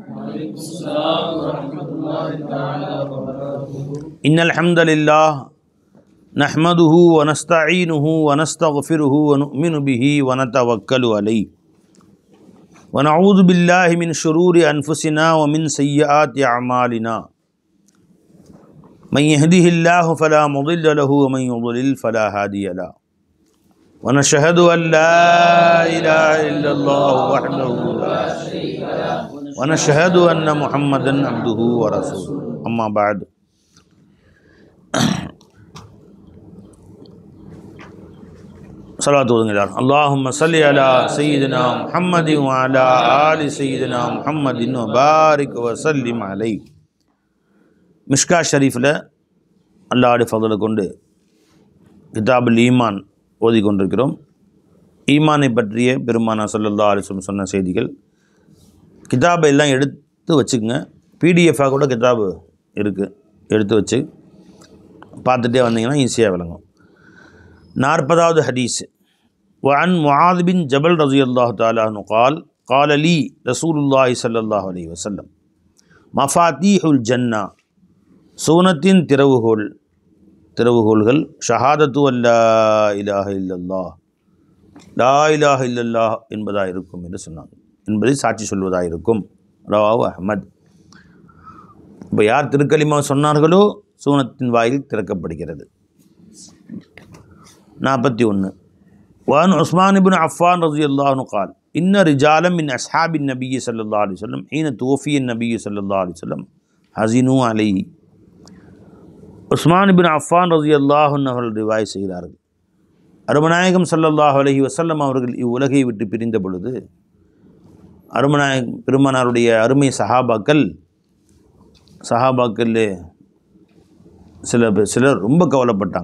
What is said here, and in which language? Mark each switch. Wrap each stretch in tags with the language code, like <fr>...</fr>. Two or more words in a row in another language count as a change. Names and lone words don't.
<ar>إن الحمد لله نحمده ونستعينه ونستغفره ونؤمن به ونتوكل عليه ونعوذ بالله من شرور أنفسنا ومن سيئات أعمالنا. من يهده الله فلا مضل له ومن يضلل فلا هادي له. ونشهد أن لا إله إلا الله وحده لا شريك له ونشهد أن محمدا عبده ورسوله. أما بعد. صلاة الله اللهم صل على سيدنا محمد وعلى آل سيدنا محمد وبارك وسلم عليه.</ar> <ta>மிஷ்கா ஷரீஃபில் அல்லாஹ்வுடைய ஃபضலை கொண்டு கிதாபுல் ஈமான் ஓதிக்கொண்டிருக்கிறோம். ஈமானை பற்றிய பெருமானா</ta> <ar>صلى الله عليه وسلم</ar> <ta>சொன்ன செய்திகள். கிதாபை எல்லாம் எடுத்து வச்சுக்கோங்க. பிடிஎஃபாக கூட கிதாபு இருக்குது, எடுத்து வச்சு பார்த்துட்டே வந்தீங்கன்னா ஈஸியாக விளங்கும்.</ta> <ar>40வது ஹதீஸ். وعن معاذ بن جبل رضي الله تعالى عنه قال قال لي رسول الله صلى الله عليه وسلم مفاتيح الجنة</ar> <ta>சூனத்தின் திறவுகோள்கள்</ta> <ar>شهادة أن لا إله إلا الله لا إله إلا الله</ar> <ta>என்பதாக இருக்கும் என்று சொன்னாங்க, என்பதை சாட்சி சொல்வதாக இருக்கும்.</ta> <ar>رواه أحمد.</ar> <ta>இப்போ யார் திருக்கலிமா சொன்னார்களோ சூனத்தின் வாயில் திறக்கப்படுகிறது.</ta> <ar>41. وعن عثمان ابن عفان رضي الله عنه قال إن رجالا من أصحاب النبي صلى الله عليه وسلم حين توفي النبي صلى الله عليه وسلم حزنوا عليه.</ar> <ta>உஸ்மான் இப்னு அஃபான்</ta> <ar>رضي الله عنه</ar> <ta>அவர்கள் ரிவாய் செய்கிறார்கள். அருமநாயகம்</ta> <ar>صلى الله عليه وسلم</ar> <ta>அவர்கள் இவ்வுலகை விட்டு பிரிந்த பொழுது அருமநாயகம் பெருமானாருடைய அருமை சஹாபாக்கள் சிலர் ரொம்ப கவலைப்பட்டாங்க.</ta>